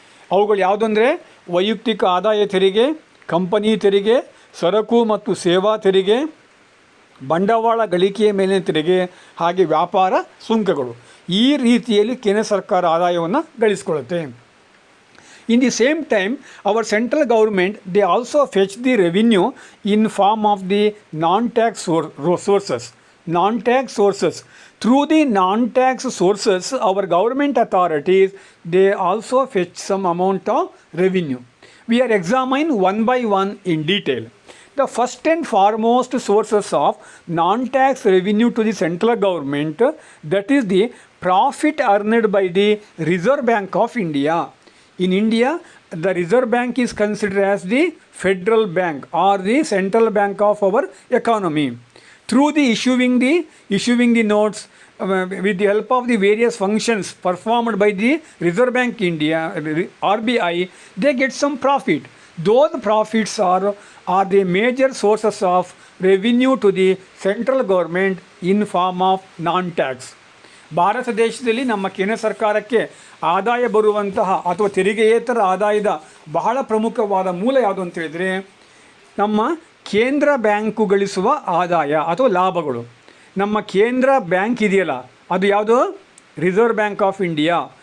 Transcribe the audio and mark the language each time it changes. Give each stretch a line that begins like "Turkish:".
Kannada: ಅವುಗಳು ಯಾವುದಂದರೆ ವೈಯಕ್ತಿಕ ಆದಾಯ ತೆರಿಗೆ, ಕಂಪನಿ ತೆರಿಗೆ, ಸರಕು ಮತ್ತು ಸೇವಾ ತೆರಿಗೆ, ಬಂಡವಾಳ ಗಳಿಕೆಯ ಮೇಲಿನ ತೆರಿಗೆ, ಹಾಗೆ ವ್ಯಾಪಾರ ಸುಂಕಗಳು. ಈ ರೀತಿಯಲ್ಲಿ ಕೇಂದ್ರ ಸರ್ಕಾರ ಆದಾಯವನ್ನು ಗಳಿಸ್ಕೊಳ್ಳುತ್ತೆ.
English: In the same time, our central government, they also fetch the revenue in form of the non-tax sources. Non-tax sources. Through the non-tax sources, our government authorities, they also fetch some amount of revenue. We are examining one by one in detail. The first and foremost sources of non-tax revenue to the central government, that is the profit earned by the Reserve Bank of India. In India, the Reserve Bank is considered as the federal bank or the central bank of our economy. Through the issuing the notes, with the help of the various functions performed by the Reserve Bank India, RBI, they get some profit. Those profits are the major sources of revenue to the central government in form of non-tax.
Kannada: Bharat ದೇಶದಲ್ಲಿ ನಮ್ಮ ಕೇಂದ್ರ ಸರ್ಕಾರಕ್ಕೆ ಆದಾಯ ಬರುವಂತಹ ಅಥವಾ ತೆರಿಗೆಯೇತರ ಆದಾಯದ ಬಹಳ ಪ್ರಮುಖವಾದ ಮೂಲ ಯಾವುದು ಅಂತ ಹೇಳಿದರೆ ನಮ್ಮ ಕೇಂದ್ರ ಬ್ಯಾಂಕು ಗಳಿಸುವ ಆದಾಯ ಅಥವಾ ಲಾಭಗಳು. ನಮ್ಮ ಕೇಂದ್ರ ಬ್ಯಾಂಕ್ ಇದೆಯಲ್ಲ, ಅದು ಯಾವುದು? Reserve bank of India.